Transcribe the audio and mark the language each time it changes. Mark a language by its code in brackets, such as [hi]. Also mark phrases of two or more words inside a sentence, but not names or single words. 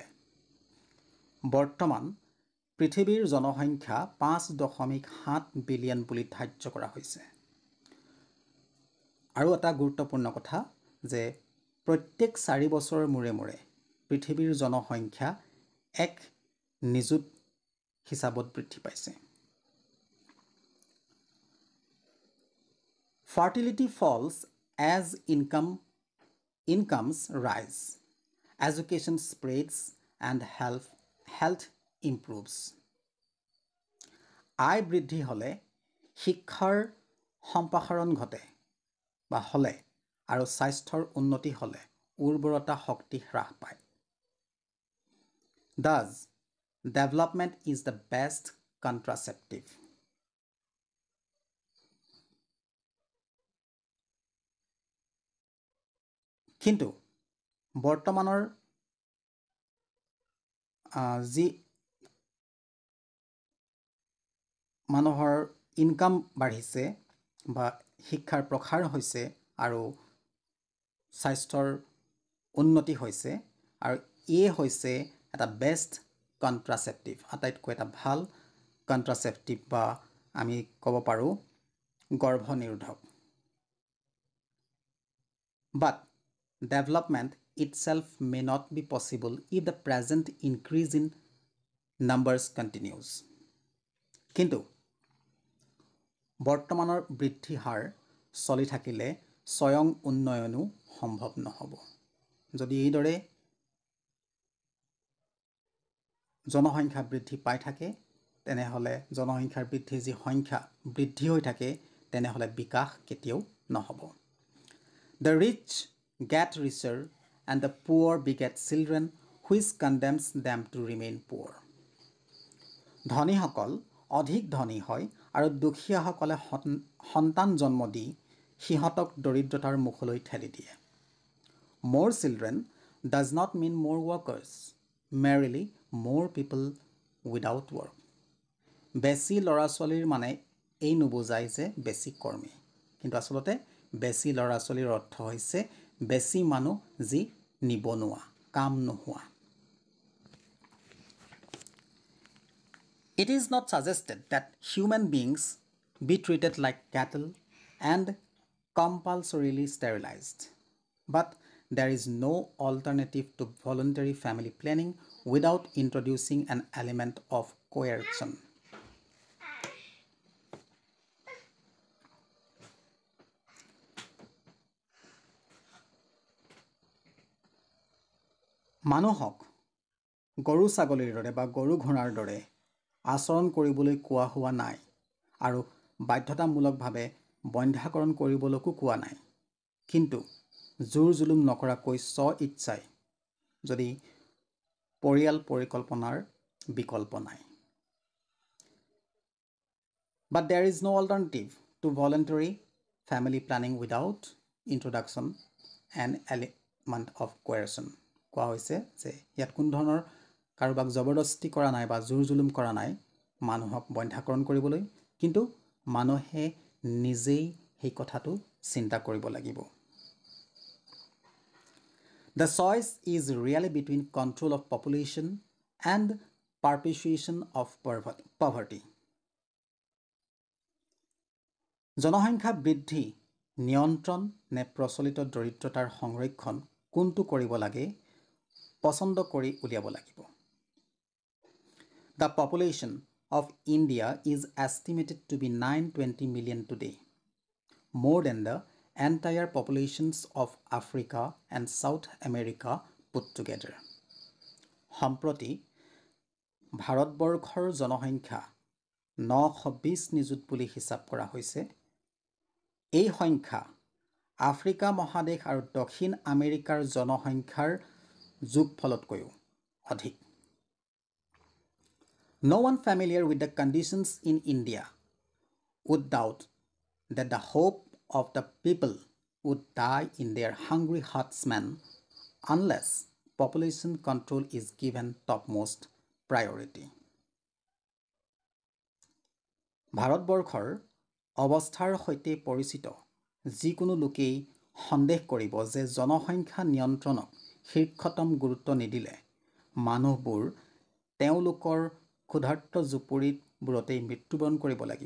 [as] বৰ্তমান পৃথিৱীৰ জনসংখ্যা 5.7 বিলিয়ন বুলি ধাৰ্য কৰা হৈছে। আৰু এটা গুৰুত্বপূৰ্ণ কথা যে প্ৰত্যেক 4 বছৰৰ মূৰে মূৰে পৃথিৱীৰ জনসংখ্যা 1 নিযুত হিচাপত বৃদ্ধি পাইছে। [en] Fertility falls as incomes rise, education spreads, and health improves. [as] আয় বৃদ্ধি হ'লে শিক্ষাৰ সম্প্ৰসাৰণ ঘটে বা হ'লে আৰু স্বাস্থ্যৰ উন্নতি হ'লে উৰ্বৰতা শক্তি হ্ৰাস পায়। [en] Thus, development is the best contraceptive. [as] কিন্তু বৰ্তমানৰ যি মানুহৰ ইনকাম বাঢ়িছে বা শিক্ষাৰ প্ৰসাৰ হৈছে আৰু স্বাস্থ্যৰ উন্নতি হৈছে আৰু এই হৈছে এটা [en] best contraceptive, [as] আটাইতকৈ এটা ভাল কন্ট্ৰাসেপ্টিভ বা আমি ক'ব পাৰোঁ গৰ্ভনিৰোধক। [en] But development itself may not be possible if the present increase in numbers continues. [as] কিন্তু বৰ্তমানৰ বৃদ্ধি হাৰ চলি থাকিলে স্বয়ং উন্নয়নো সম্ভৱ নহ'ব। যদি এইদৰে জনসংখ্যা বৃদ্ধি পাই থাকে তেনেহ'লে জনসংখ্যাৰ বৃদ্ধি যি সংখ্যা বৃদ্ধি হৈ থাকে তেনেহ'লে বিকাশ কেতিয়াও নহ'ব। [en] The rich get richer and the poor beget children which condemns them to remain poor. [as] ধনীসকল অধিক ধনী হয় আৰু দুখীয়াসকলে সন্তান জন্ম দি সিহঁতক দৰিদ্ৰতাৰ মুখলৈ ঠেলি দিয়ে। [en] More children does not mean more workers, merely more people without work. [as] বেছি ল'ৰা ছোৱালীৰ মানে এই নুবুজায় যে বেছি কৰ্মী, কিন্তু আচলতে বেছি ল'ৰা ছোৱালীৰ অৰ্থ হৈছে বেছি মানুহ যি নিবনুৱা, কাম নোহোৱা। [en] It is not suggested that human beings be treated like cattle and compulsorily sterilized, but there is no alternative to voluntary family planning without introducing an element of coercion. [as] মানুহক গৰু ছাগলীৰ দৰে বা গৰু ঘোঁৰাৰ দৰে আচৰণ কৰিবলৈ কোৱা হোৱা নাই আৰু বাধ্যতামূলকভাৱে বন্ধ্যাকৰণ কৰিবলৈকো কোৱা নাই, কিন্তু জোৰ জুলুম নকৰাকৈ স্ব ইচ্ছাই যদি পৰিয়াল পৰিকল্পনাৰ বিকল্প নাই। [en] But there is no alternative to voluntary family planning without introduction and element of coercion. [as] কোৱা হৈছে যে ইয়াত কোনো ধৰণৰ কাৰোবাক জবৰদস্তি কৰা নাই বা জোৰ জুলুম কৰা নাই মানুহক বন্ধ্যাকৰণ কৰিবলৈ, কিন্তু মানুহে নিজেই সেই কথাটো চিন্তা কৰিব লাগিব। [en] The choice is really between control of population and perpetuation of poverty. [as] জনসংখ্যা বৃদ্ধি নিয়ন্ত্ৰণ নে প্ৰচলিত দৰিদ্ৰতাৰ সংৰক্ষণ কোনটো কৰিব লাগে পছন্দ কৰি উলিয়াব লাগিব। [en] The population of India is estimated to be 920 million today, more than the entire populations of Africa and South America put together. [as] সম্প্ৰতি ভাৰতবৰ্ষৰ জনসংখ্যা 920 নিযুত বুলি হিচাপ কৰা হৈছে। এই সংখ্যা আফ্ৰিকা মহাদেশ আৰু দক্ষিণ আমেৰিকাৰ জনসংখ্যাৰ যোগফলতকৈও অধিক। [en] No one familiar with the conditions in India would doubt that the hope of the people would die in their hungry herdsmen unless population control is given topmost priority. [as] ভাৰতবৰ্ষৰ অৱস্থাৰ সৈতে পৰিচিত যিকোনো লোকেই সন্দেহ কৰিব যে জনসংখ্যা নিয়ন্ত্ৰণক শীৰ্ষতম গুৰুত্ব নিদিলে মানুহবোৰ তেওঁলোকৰ ক্ষুধাৰ্ত জুপুৰিবোৰতেই মৃত্যুবৰণ কৰিব লাগিব।